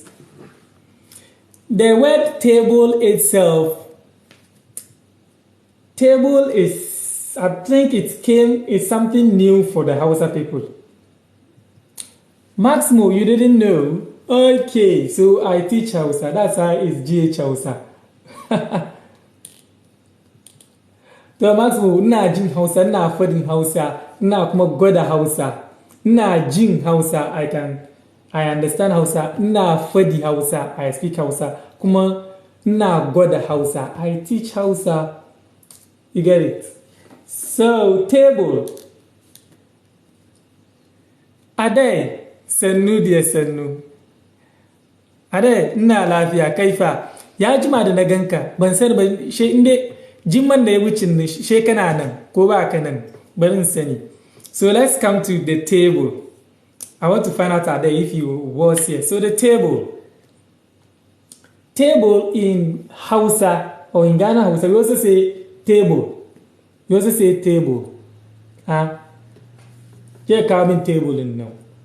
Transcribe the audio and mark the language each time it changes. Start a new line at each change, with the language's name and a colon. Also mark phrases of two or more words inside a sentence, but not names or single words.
English: The word table itself, table is, I think it's something new for the Hausa people. Maximo, you didn't know? Okay, so I teach Hausa. That's why it's GH Hausa.
Hausa: To Maximo, ina jin Hausa, ina fadin Hausa, ina kuma gwada Hausa. Ina jin Hausa,
English: I understand Hausa.
Hausa: Ina fadi Hausa,
English: I speak Hausa.
Hausa: Kuma ina gwada Hausa,
English: I teach Hausa. You get it? So, table. Ade,
Hausa: sannu dia sannu. Ade, ina lafiya kaifa. Ya jima da na ganka, ban sani ba she inde jimman da ya wucin ne she kana nan ko ba ka nan barin sani.
English: So let's come to the table. I want to find out Ade if you was here. So the table. Table in Hausa or in Ghana Hausa, we also say table. We also say table. Here coming table in now.